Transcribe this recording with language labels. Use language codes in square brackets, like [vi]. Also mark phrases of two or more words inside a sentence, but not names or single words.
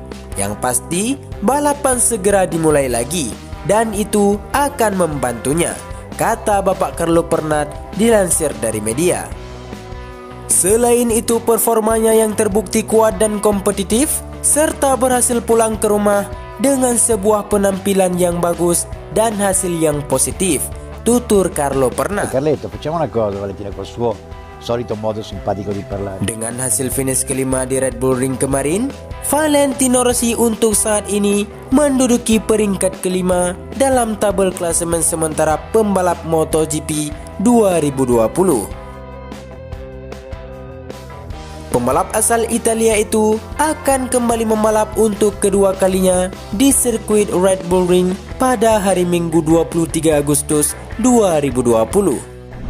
[id] Yang pasti, balapan segera dimulai lagi dan itu akan membantunya, kata Bapak Carlo Pernat dilansir dari media. Selain itu, performanya yang terbukti kuat dan kompetitif serta berhasil pulang ke rumah dengan sebuah penampilan yang bagus dan hasil yang positif, tutur Carlo Pernat. [it] Carletto, facciamo una cosa, Valentino, col suo solito modo simpatico di parlare. [id] Dengan hasil finish kelima di Red Bull Ring kemarin, Valentino Rossi untuk saat ini menduduki peringkat kelima dalam tabel klasemen sementara pembalap MotoGP 2020. Pembalap asal Italia itu akan kembali membalap untuk kedua kalinya di sirkuit Red Bull Ring pada hari Minggu 23 Agustus 2020.